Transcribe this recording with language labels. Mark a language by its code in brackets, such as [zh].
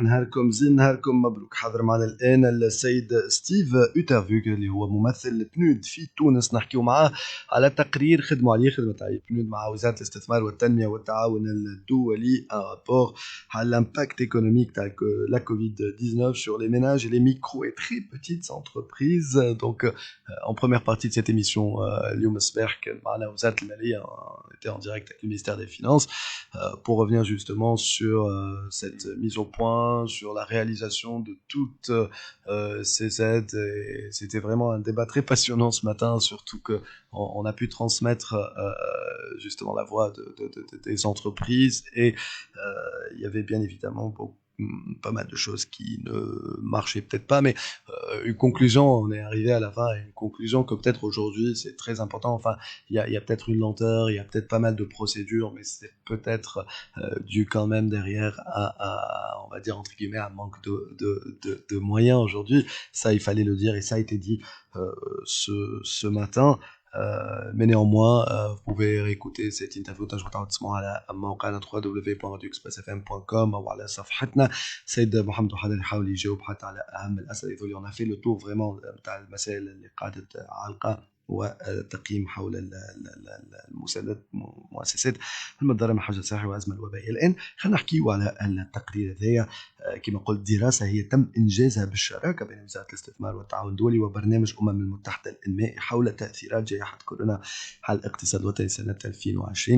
[ar] نهاركم زين، نهاركم مبروك. حاضر معنا الآن السيد ستيف اوترفوغ اللي هو ممثل بنود في تونس. نحكيو معاه على تقرير خدموا عليه خدمة بنود مع وزارة الاستثمار والتنمية والتعاون الدولي ان رابور على لامباكت ايكونوميك تاع لا كوفيد 19 [fr] sur les ménages et les micro et très petites entreprises. Donc en première partie de cette émission [ar] اليوم الصباح كان معنا وزارة المالية، [fr] on était en direct avec le ministère des Finances pour revenir justement sur cette mise au point, sur la réalisation de toutes ces aides. Et c'était vraiment un débat très passionnant ce matin, surtout qu'on a pu transmettre justement la voix des entreprises. Et il y avait bien évidemment pas mal de choses qui ne marchaient peut-être pas, mais une conclusion, on est arrivé à la fin à une conclusion que peut-être aujourd'hui c'est très important. Enfin, il y a peut-être une lenteur, il y a peut-être pas mal de procédures, mais c'est peut-être dû quand même derrière on va dire entre guillemets, un manque de moyens aujourd'hui. Ça, il fallait le dire et ça a été dit ce matin. Mais néanmoins, vous pouvez réécouter cette interview [ar] تنجموا تسمعوها على موقعنا [fr] www.radioexpressfm.com [ar] أو على صفحتنا. سيد محمد وحده يحاول يجاوب حتى على أهم الأسئلة اللي [fr] on a fait le tour vraiment [ar] بتاع المسائل اللي قاعدة عالقة وتقييم حول المؤسسات المتضررة من حجر الصحي والأزمة الوبائية. الآن خلينا نحكيو على التقرير هذايا. كما قلت دراسة هي تم إنجازها بالشراكة بين وزارة الاستثمار والتعاون الدولي وبرنامج المتحدة الإنمائي حول تأثيرات جائحة كورونا على الاقتصاد الوطني سنة 2020.